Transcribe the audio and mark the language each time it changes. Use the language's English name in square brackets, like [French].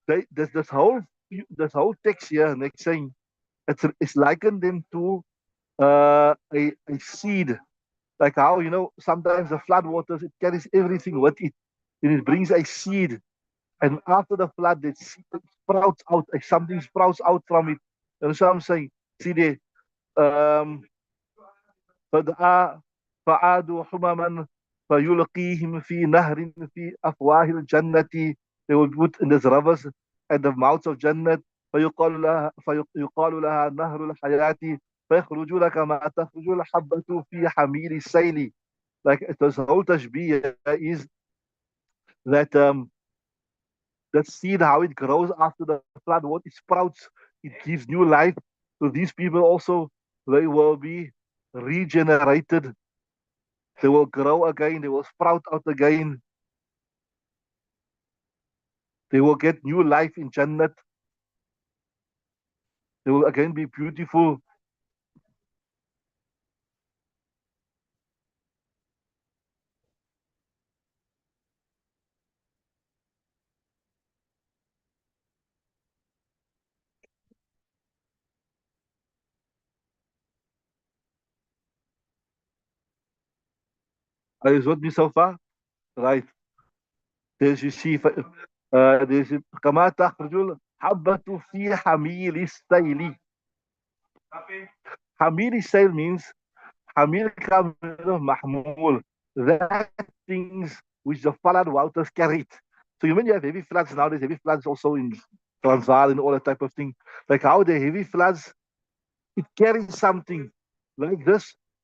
[English] This whole text here, next saying, it's likened them to a seed. Like how sometimes the flood waters, it carries everything with it, and it brings a seed. And after the flood, it sprouts out, like something sprouts out from it. And so I'm saying, see there, um, [Arabic] فدعا فعادوا حمما فيلقيهم في نهر في أفواه الجنة. [English] They will put in this rivers at the mouths of Jannah. [Arabic] فيقال لها نهر الحياة فيخرجون كما تخرج الحبة في حميل السيل. [English] Like this whole tashbih is that that seed, how it grows after the flood, what it sprouts, it gives new life. So these people also, they will be regenerated. They will grow again. They will sprout out again. They will get new life in Jannat. They will again be beautiful. Are you with me so far? Right. There's you see, there's [Arabic] كما تخرج الحبة في حميل السيل. حميل السيل [English] means Hamil comes of Mahmul. That things which the flood waters carried. So you mean you have heavy floods nowadays, heavy floods also in Transvaal and all that type of thing. Like how the heavy floods, it carries something like this.